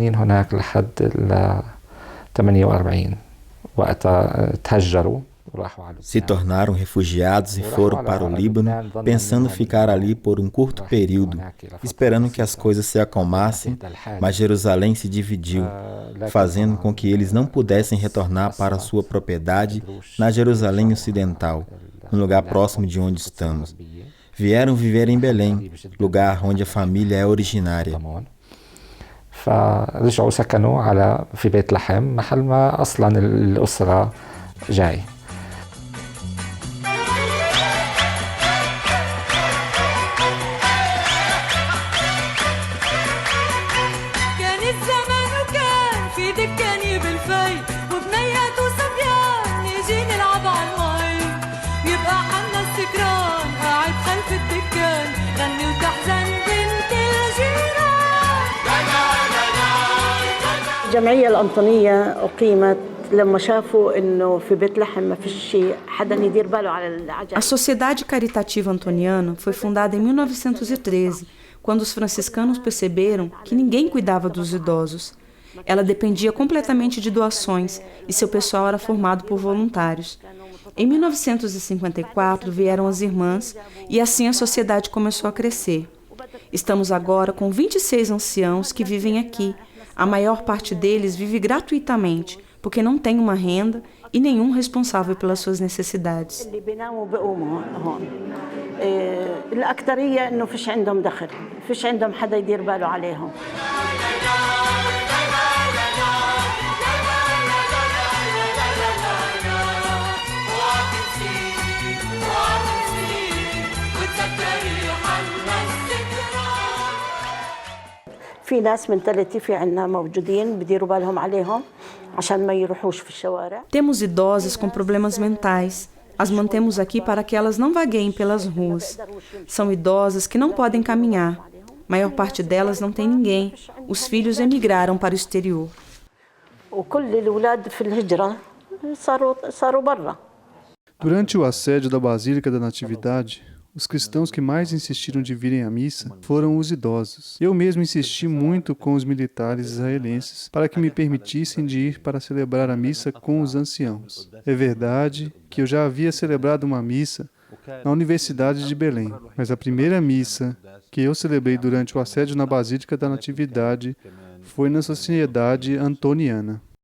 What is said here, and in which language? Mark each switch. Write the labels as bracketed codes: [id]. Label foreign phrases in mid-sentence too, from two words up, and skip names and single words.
[pt] Se tornaram refugiados e foram para o Líbano, pensando ficar ali por um curto período, esperando que as coisas se acalmassem, mas Jerusalém se dividiu, fazendo com que eles não pudessem retornar para sua propriedade na Jerusalém Ocidental, no lugar próximo de onde estamos. Vieram viver em Belém, lugar onde a família é originária. [ar] فرجعوا سكنوا في بيت لحم محل ما أصلا الأسرة جاي. كان الزمان وكان في دكاني بالفي وبنيات وصبيان نيجي نلعب على المي يبقى حنا السكران قاعد خلف الدكان غني وتحزن بنت الجيران. الجمعية الأنطونية أقيمت لما شافوا إنه في بيت لحم ما فيش حدا يدير باله على العجائب. [pt] A Sociedade Caritativa Antoniana foi fundada em 1913, quando os franciscanos perceberam que ninguém cuidava dos idosos. Ela dependia completamente de doações e seu pessoal era formado por voluntários. Em 1954 vieram as irmãs e assim a sociedade começou a crescer. Estamos agora com 26 anciãos que vivem aqui. A maior parte deles vive gratuitamente, porque não tem uma renda e nenhum responsável pelas suas necessidades. [ar] الأكثرية إنه فيش عندهم دخل، فيش عندهم حدا يدير باله عليهم. في ناس من ثلاثة في عنا موجودين بديروا بالهم عليهم عشان ما يروحوش في الشوارع. [pt] Temos idosas com problemas mentais. As mantemos aqui para que elas não vagueiem pelas ruas. São idosas que não podem caminhar. A maior parte delas não tem ninguém. Os filhos emigraram para o exterior. [ar] وكل الأولاد في الهجرة صاروا برا. [pt] Durante o assédio da Basílica da Natividade, os cristãos que mais insistiram de virem à missa foram os idosos. Eu mesmo insisti muito com os militares israelenses para que me permitissem de ir para celebrar a missa com os anciãos. É verdade que eu já havia celebrado uma missa na Universidade de Belém, mas a primeira missa que eu celebrei durante o assédio na Basílica da Natividade foi na Sociedade Antoniana.